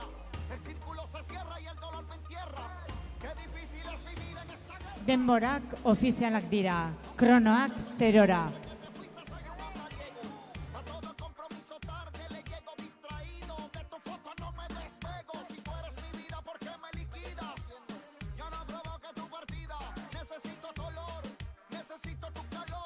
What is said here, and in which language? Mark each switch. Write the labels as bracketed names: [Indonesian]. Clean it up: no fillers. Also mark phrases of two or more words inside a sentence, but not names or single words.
[Spanish] El círculo se cierra y el dolor me entierra. Qué difícil es vivir en esta guerra. [Basque] Denborak ofizialak dira, kronoak 0ra. [Spanish] A todo compromiso tarde le llego distraído. De tu foto no me despego. Si tú eres mi vida, ¿por qué me liquidas? Yo no provoqué tu partida. Necesito tu olor, necesito tu calor.